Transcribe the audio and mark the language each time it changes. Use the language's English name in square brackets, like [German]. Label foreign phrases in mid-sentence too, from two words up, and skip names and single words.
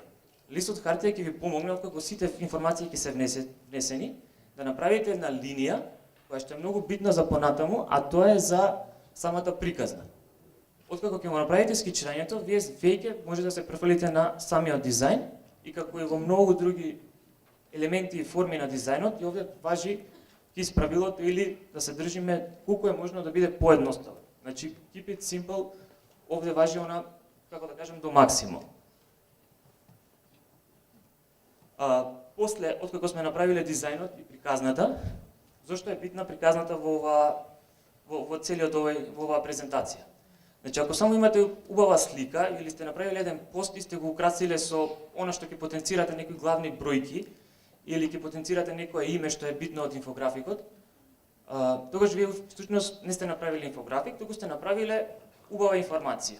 [Macedonian] Листот хартија ќе ви помогне откако сите информации ќе се внесени, да направите една линија која што е многу битна за понатаму, а тоа е за самата приказна. Откако ќе го направите скечирањето, вие веќе може да се префрлите на самиот дизајн и како и во многу други елементи и форми на дизајнот, и овде важи кис правилото или да се држиме колку е можно да биде поедноставен. Значи, [English] keep it simple, [Macedonian] овде важи она, како да кажем, до максимум. После, откако сме направиле дизајнот и приказната, зошто е битна приказната во целиот во оваа презентација? Значи, ако само имате убава слика или сте направиле еден пост и сте го украсиле со она што ќе потенцирате некои главни бројки или ќе потенцирате некое име што е битно од инфографикот, тогаш вие всушност не сте направиле инфографик, туку сте направиле убава информација.